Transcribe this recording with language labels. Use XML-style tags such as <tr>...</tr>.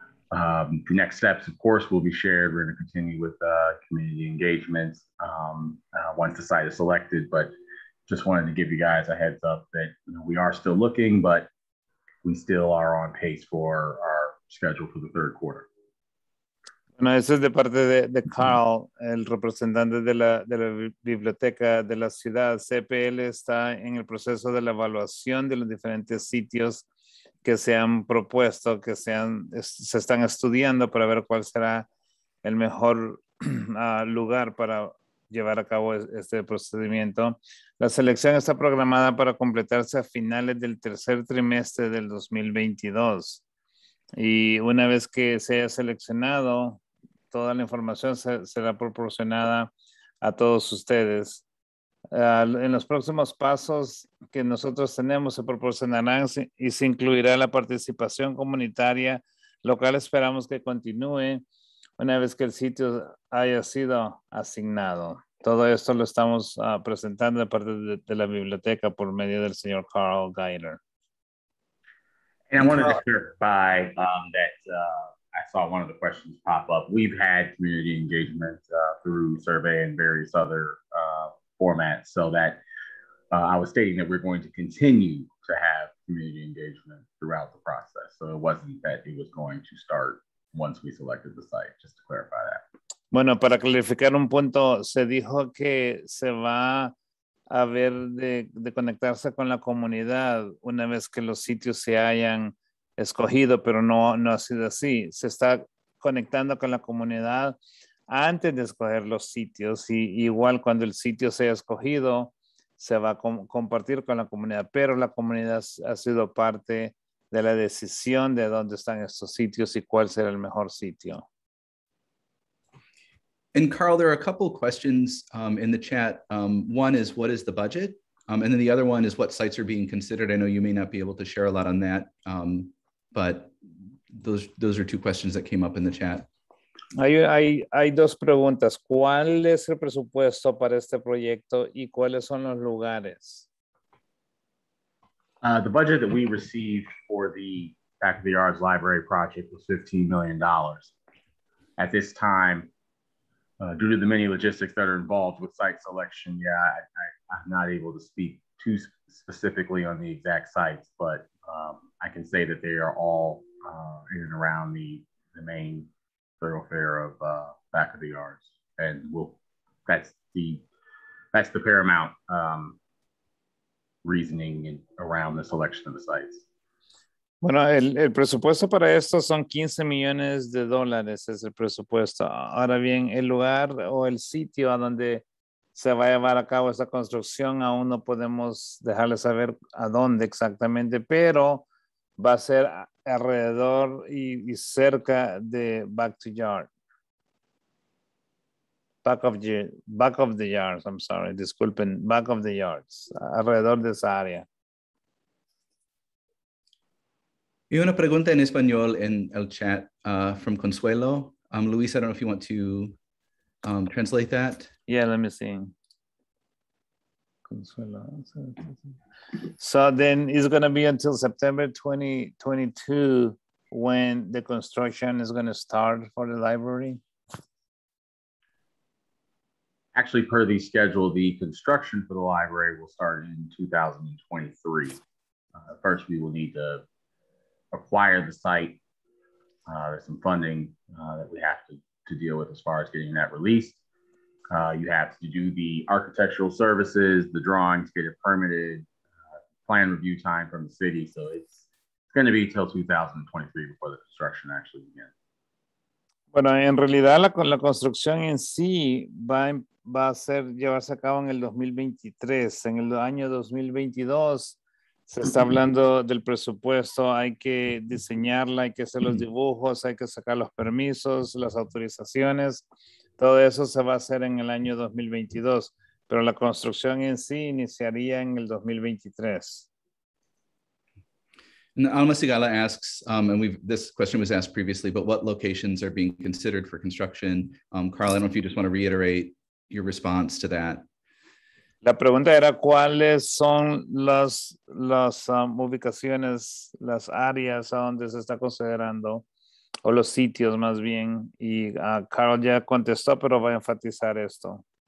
<en>The next steps, of course, will be shared. We're going to continue with community engagements once the site is selected, but just wanted to give you guys a heads up that we are still looking, but we still are on pace for our schedule for the 3rd quarter.</en> <es>Bueno, eso es de parte de Carl, el representante de la biblioteca de la ciudad. CPL está en el proceso de la evaluación de los diferentes sitios que se han propuesto, que se están estudiando para ver cuál será el mejor lugar para llevar a cabo este procedimiento. La selección está programada para completarse a finales del tercer trimestre del 2022. Y una vez que se haya seleccionado, toda la información será proporcionada a todos ustedes. En los próximos pasos que nosotros tenemos se proporcionarán y se incluirá la participación comunitaria local. Esperamos que continúe una vez que el sitio haya sido asignado. Todo esto lo estamos presentando de parte de la biblioteca por medio del señor Carl Geiler.</es> <en>And I wanted to clarify that I saw one of the questions pop up. We've had community engagement through survey and various other formats, so that I was stating that we're going to continue to have community engagement throughout the process. So it wasn't that it was going to start once we selected the site, just to clarify that.</en> <es>Bueno, para clarificar un punto, se dijo que se va a ver de conectarse con la comunidad una vez que los sitios se hayan escogido, pero no ha sido así. Se está conectando con la comunidad antes de escoger los sitios y igual cuando el sitio sea escogido, se va a compartir con la comunidad, pero la comunidad ha sido parte de la decisión de dónde están estos sitios y cuál será el mejor sitio.</es> <en>And Carl, there are a couple of questions in the chat. One is, what is the budget? And then the other one is, what sites are being considered? I know you may not be able to share a lot on that, but those are two questions that came up in the chat.</en> <es>Hay dos preguntas. ¿Cuál es el presupuesto para este proyecto y cuáles son los lugares?</es> <en>The budget that we received for the Back of the Yards Library project was $15 million. At this time, due to the many logistics that are involved with site selection, I'm not able to speak too specifically on the exact sites, but I can say that they are all in and around the main thoroughfare of Back of the Yards, and that's the paramount reasoning around the selection of the sites.</en> <es>Bueno, el presupuesto para esto son $15 millones, es el presupuesto. Ahora bien, el lugar o el sitio a donde se va a llevar a cabo esta construcción, aún no podemos dejarles saber a dónde exactamente, pero va a ser alrededor y cerca de Back of the Yards,</es> <en>I'm sorry,</en> <es>disculpen, Back of the Yards, alrededor de esa área. Y una pregunta en español en el chat</es> <en>from</en> <es>Consuelo.</es> <en>Luis, I don't know if you want to translate that. Yeah, let me see. Consuelo. So then it's going to be until September 2022 when the construction is going to start for the library? Actually, per the schedule, the construction for the library will start in 2023. First, we will need to acquire the site. There's some funding that we have to deal with as far as getting that released. You have to do the architectural services, the drawings, get it permitted, plan review time from the city. So it's going to be till 2023 before the construction actually begins.</en> <es>Bueno, en realidad la construcción en sí va a llevarse a cabo en el 2023. En el año 2022 se está hablando del presupuesto, hay que diseñarla, hay que hacer los dibujos, hay que sacar los permisos, las autorizaciones. Todo eso se va a hacer en el año 2022, pero la construcción en sí iniciaría en el 2023.</es> <en>And Alma Sigala asks, and this question was asked previously, but what locations are being considered for construction? Carl, I don't know if you just want to reiterate your response to that.</en> <es>La pregunta era cuáles son las ubicaciones, las áreas a donde se está considerando, o los sitios más bien, y Carl ya contestó, pero voy a enfatizar esto.</es>